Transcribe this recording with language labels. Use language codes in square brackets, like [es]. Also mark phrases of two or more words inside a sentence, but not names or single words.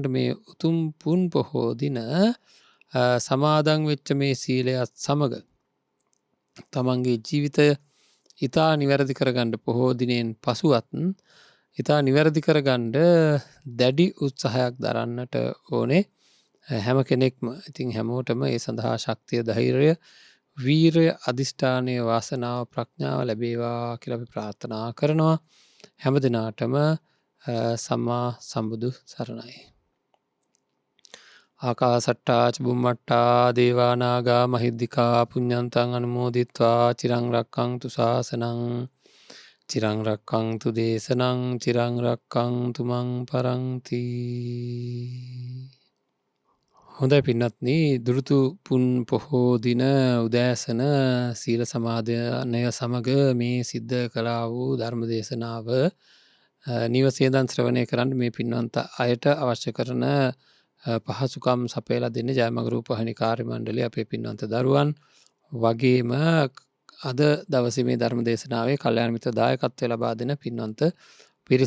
[si] මේ උතුම් පුන් පොහෝ දින සමාදන් වෙච්ච මේ සීලයත් සමග තමන්ගේ ජීවිතය ඉතා නිවැරදි කරගන්න පොහෝ දිනෙන් පසුවත් ඉතා නිවැරදි කරගන්න දැඩි උත්සාහයක් දරන්නට ඕනේ හැම කෙනෙක්ම. ඉතින් හැමෝටම ඒ සඳහා ශක්තිය, ධෛර්යය, වීරය, අධිෂ්ඨානය, වාසනාව, ප්‍රඥාව ලැබේවා කියලා අපි ප්‍රාර්ථනා කරනවා. හැම දිනාටම සම්මා සම්බුදු සරණයි. [pi] ආකාසට්ටා ච බුම්මට්ටා දේවා නාග මහිද්దికා පුඤ්ඤන්තං අනුමෝදිත්වා චිරං රක්ඛන්තු ශාසනං චිරං රක්ඛන්තු දේශනං චිරං රක්ඛන්තු මං පරන්ති. [si] හොඳයි පින්වත්නි, දුරුතු පුන් පොහෝ දින උදෑසන සීල සමාදනය සමග මේ සිද්ධ කළා වූ ධර්ම දේශනාව නිවසේ දන් ශ්‍රවණය කරන්න මේ පින්වන්ත අයට අවශ්‍ය කරන පහසුකම් සපයලා දෙන්නේ ජයමග රූපවාහිනී කාර්ය මණ්ඩලය අපේ පින්වන්ත දරුවන් වගේම අද දවසේ මේ ධර්ම දේශනාවේ කල්යාණ මිත්‍ර දායකත්වය ලබා දෙන පින්වන්ත පිරිස.